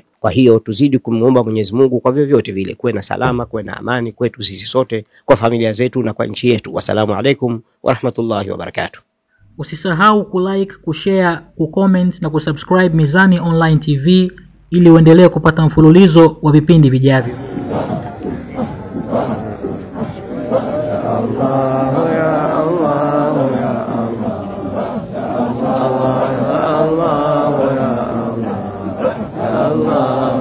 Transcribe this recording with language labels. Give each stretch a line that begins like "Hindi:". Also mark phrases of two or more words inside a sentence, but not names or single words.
Swahili: Kwa hiyo tuzidi kumuomba Mwenyezi Mungu kwa vyovyote vile kuwe na salama, kuwe na amani kwetu sisi sote, kwa familia zetu na kwa nchi yetu.
Arabic: والسلام عليكم ورحمة الله وبركاته.
Swahili: Usisahau kulike, kushare, kucomment na kusubscribe Mizani Online TV ili uendelee kupata mfululizo wa vipindi vijavyo.
Arabic: الله يا الله يا الله، الله يا الله يا الله.